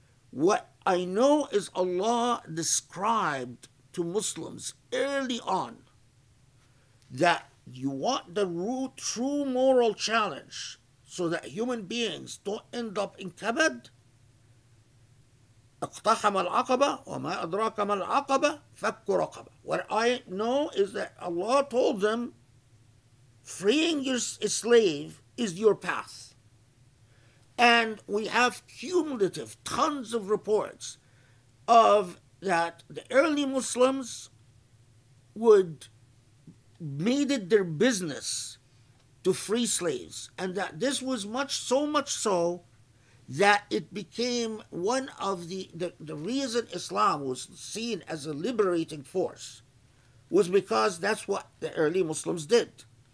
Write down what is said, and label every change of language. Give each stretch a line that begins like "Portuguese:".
English: What I know is Allah described to Muslims early on that you want the true moral challenge so that human beings don't end up in kabad.
Arabic: اقتحم العقبة وما أدراك ما العقبة فك رقبة.
English: What I know is that Allah told them, freeing your slave is your path. And we have cumulative tons of reports of that the early Muslims made it their business to free slaves, and that this was so much so that it became one of the reason Islam was seen as a liberating force was because that's what the early Muslims did.